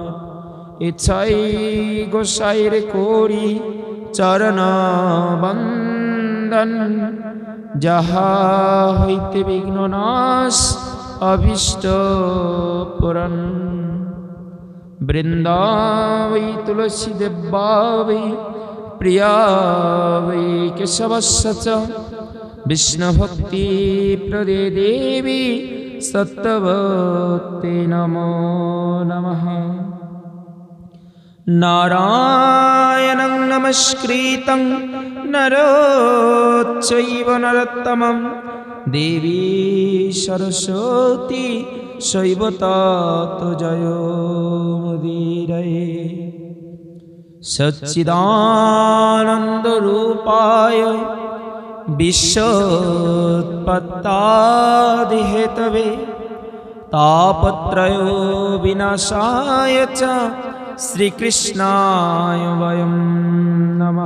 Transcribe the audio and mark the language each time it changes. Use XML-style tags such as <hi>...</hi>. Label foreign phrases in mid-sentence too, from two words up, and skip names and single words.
<bn>ইচ্ছাই গোসাইর করি চরণ বন্দন, যাহা হইতে বিঘ্ন নাশ অভীষ্ট পূরণ।</bn> <sa>वृन्दावै तुलसी देव्या प्रिया वै केशवस्य च, विष्णु भक्ति प्रदे देवी सत्यवते नमो नमः। नारायणं नमस्कृत्यं नरोचैव नरोत्तमं, देवी सरस्वती शैव ततो जयोमुदीरये। सच्चिदानन्द रूपाय विश्वोत्पत्त्यादि हेतवे, तापत्रय विनाशाय च श्रीकृष्णाय वयं नमः।</sa>